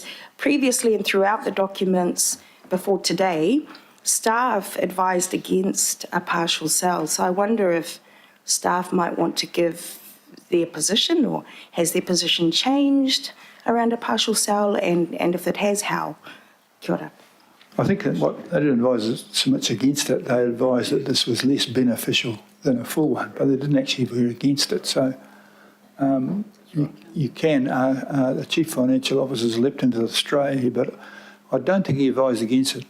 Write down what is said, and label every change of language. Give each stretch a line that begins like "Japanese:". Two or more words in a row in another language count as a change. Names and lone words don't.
English: Previously and throughout the documents before today, staff advised against a partial sale. So I wonder if staff might want to give their position, or has their position changed around a partial sale, and if it has, how?
Māori: Kia ora.
English: I think that what they didn't advise so much against it, they advised that this was less beneficial than a full one, but they didn't actually veer against it. So You can. The Chief Financial Officer's leapt into the fray, but I don't think he advised against it.